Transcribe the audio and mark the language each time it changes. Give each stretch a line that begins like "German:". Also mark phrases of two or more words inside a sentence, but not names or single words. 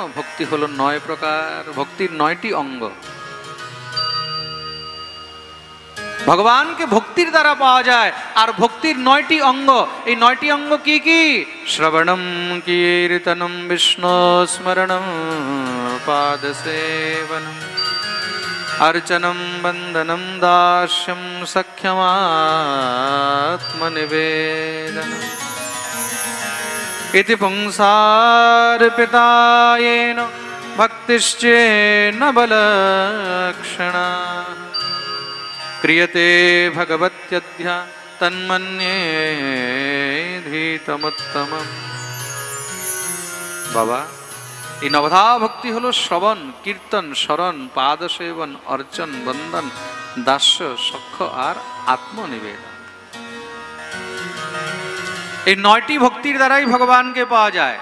Bangla: ভক্তি হলো 9 প্রকার। ভক্তির 9টি অঙ্গ। ভগবানকে ভক্তির দ্বারা পাওয়া যায়। আর ভক্তির 9টি অঙ্গ। এই 9টি অঙ্গ কি কি?
Sanskrit: শ্রবণম কীর্তনম বিষ্ণু স্মরণম পাদ সেবনম अर्चनं बंदनं दास्यं सख्यमात्मनिवेदनम् इति पुंसार्पितायेन भक्तिश्चेन्न बलक्षणा क्रियते भगवत्यद्य तन्मन्येधीतमुत्तमम्।
Bangla: बाबा, এই নবধা ভক্তি হলো শ্রবণ, কীর্তন, স্মরণ, পাদ সেবন, অর্চন, বন্দন, দাস্য, সখ্য আর আত্মনিবেদন। এই 9টি ভক্তির দ্বারাই ভগবানকে পাওয়া যায়।